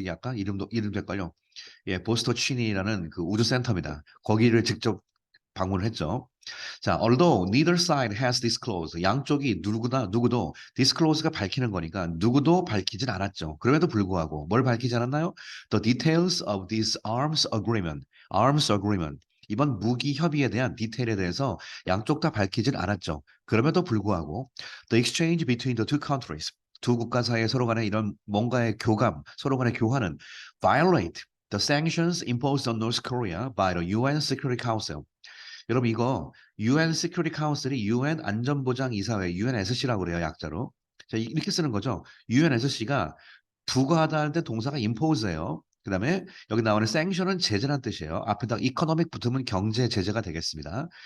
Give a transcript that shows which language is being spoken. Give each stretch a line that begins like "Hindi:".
Korean: 이게 아까 이름도 헷갈려. 예, 보스토치니라는 그 우주센터입니다. 거기를 직접 방문을 했죠. 자,
English: although neither side has disclosed,
Korean: 양쪽이 누구도 disclose가 밝히는 거니까 누구도 밝히진 않았죠. 그럼에도 불구하고 뭘 밝히지 않았나요?
English: The details of this arms agreement.
Korean: 이번 무기 협의에 대한 디테일에 대해서 양쪽 다 밝히진 않았죠. 그럼에도 불구하고
English: the exchange between the two countries,
Korean: 두 국가 사이에 서로 간에 이런 뭔가의 교감, 서로 간의 교환은
English: violate the sanctions imposed on North Korea by the UN Security Council.
Korean: 여러분 이거 UN Security Council이 UN 안전보장이사회 UNSC라고 그래요 약자로. 자, 이렇게 쓰는 거죠. UNSC가 부과하다 할 때 동사가 impose예요. 그다음에 여기 나오는 sanction은 제재란 뜻이에요. 앞에다 economic 붙으면 경제 제재가 되겠습니다.